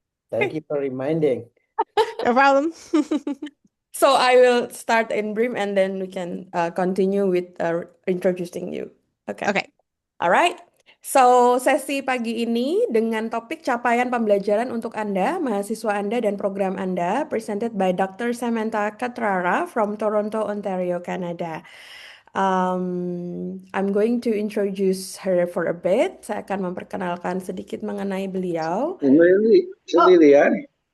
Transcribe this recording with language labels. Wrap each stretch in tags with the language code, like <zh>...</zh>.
<en>Thank you for reminding. No problem. So I will start in brief and then we can continue with introducing you. Okay. Okay. All right.</en> <id>So sesi pagi ini dengan topik capaian pembelajaran untuk Anda, mahasiswa Anda dan program Anda,</id> <en>presented by Dr. Samantha Catrara from Toronto, Ontario, Canada. I'm going to introduce her for a bit.</en> <id>Saya akan memperkenalkan sedikit mengenai beliau. Lilian.</id>